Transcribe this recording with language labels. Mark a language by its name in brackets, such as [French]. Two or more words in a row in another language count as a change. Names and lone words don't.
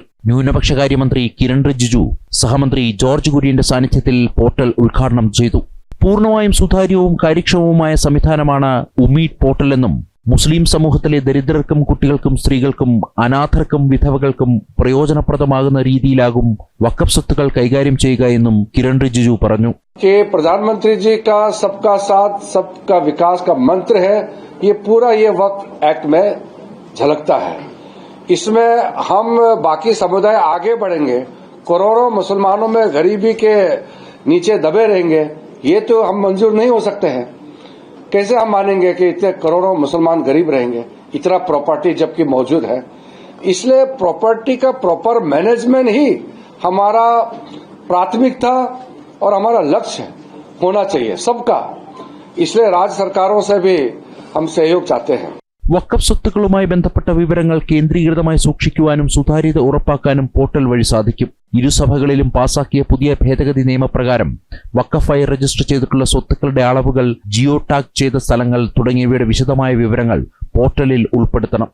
[Malayalam] ന്യൂനപക്ഷകാര്യമന്ത്രി കിരൺ റിജിജു സഹമന്ത്രി ജോർജ് കുര്യന്റെ സാന്നിധ്യത്തിൽ പോർട്ടൽ ഉദ്ഘാടനം ചെയ്തു. പൂർണ്ണമായും സുതാര്യവും കാര്യക്ഷമവുമായ സംവിധാനമാണ് ഉമീഡ് പോർട്ടൽ എന്നും മുസ്ലിം സമൂഹത്തിലെ ദരിദ്രർക്കും കുട്ടികൾക്കും സ്ത്രീകൾക്കും അനാഥർക്കും വിധവകൾക്കും പ്രയോജനപ്രദമാകുന്ന രീതിയിലാകും വഖഫ് സ്വത്തുക്കൾ കൈകാര്യം ചെയ്യുക എന്നും കിരൺ റിജിജു പറഞ്ഞു. [Hindi] प्रधानमंत्री जी का सबका साथ सबका विकास का मंत्र है, ये पूरा ये वक्फ एक्ट में झलकता है. इसमें हम बाकी समुदाय आगे बढ़ेंगे, करोड़ों मुसलमानों में गरीबी के नीचे दबे रहेंगे, ये तो हम मंजूर नहीं हो सकते हैं. कैसे हम मानेंगे कि इतने करोड़ों मुसलमान गरीब रहेंगे, इतना प्रॉपर्टी जबकि मौजूद है. इसलिए प्रॉपर्टी का [English] proper management [Hindi] ही हमारा प्राथमिकता और हमारा लक्ष्य होना चाहिए सबका. इसलिए राज्य सरकारों से भी हम सहयोग चाहते हैं. [Malayalam] വഖഫ് സ്വത്തുക്കളുമായി ബന്ധപ്പെട്ട വിവരങ്ങൾ കേന്ദ്രീകൃതമായി സൂക്ഷിക്കുവാനും സുതാര്യത ഉറപ്പാക്കാനും പോർട്ടൽ വഴി സാധിക്കും. ഇരുസഭകളിലും പാസാക്കിയ പുതിയ ഭേദഗതി നിയമപ്രകാരം വഖഫായി രജിസ്റ്റർ ചെയ്തിട്ടുള്ള സ്വത്തുക്കളുടെ അളവുകൾ, [English] geo tag [Malayalam] ചെയ്ത സ്ഥലങ്ങൾ തുടങ്ങിയവയുടെ വിശദമായ വിവരങ്ങൾ പോർട്ടലിൽ ഉൾപ്പെടുത്തണം.